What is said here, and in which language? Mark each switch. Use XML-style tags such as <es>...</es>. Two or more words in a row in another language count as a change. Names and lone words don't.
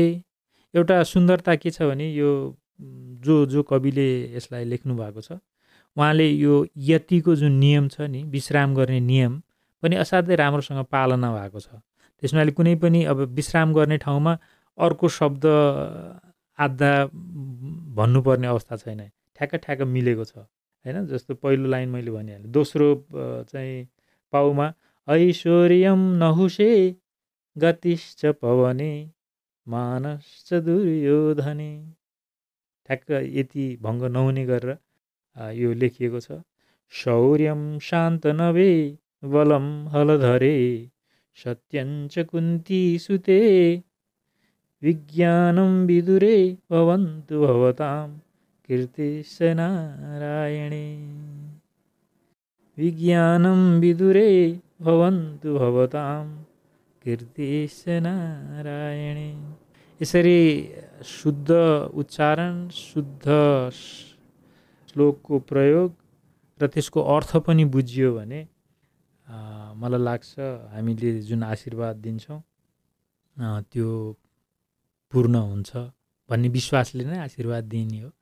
<ne>एउटा सुन्दरता के छ भने यो जो कविले यसलाई लेख्नु भएको छ उहाँले यो यतिको जुन नियम छ नि, विश्राम गर्ने नियम पनि असाध्यै राम्रोसँग पालना भएको छ। त्यस हुनाले कुनै पनि अब विश्राम गर्ने ठाउँमा अर्को शब्द आधा भन्नुपर्ने अवस्था छैन, ठ्याक्क मिलेको छ हैन। जस्तो पहिलो लाइन मैले भनिहालेँ, दोस्रो चाहिँ पाउमा</ne> <sa>ऐश्वर्यम नहुषे गतिश्च पवने मानश्च दुर्योधने,</sa> <ne>ठ्याक्क यति भङ्ग नहुने गरेर यो लेखिएको छ।</ne> <sa>शौर्यम शान्त नभे बलम हलधरे सत्यञ्च कुन्ती सुते विज्ञानं विदुरे भवन्तु भवतां कीर्तिश्च नारायणे। विज्ञानं विदुरे भवन्तु भवतां कीर्तिश्च नारायणे।</sa> <ne>यसरी शुद्ध उच्चारण, शुद्ध श्लोकको प्रयोग र त्यसको अर्थ पनि बुझियो भने मलाई लाग्छ हामीले जुन आशीर्वाद दिन्छौँ त्यो पूर्ण हुन्छ भन्ने विश्वासले नै आशीर्वाद दिने हो।</ne>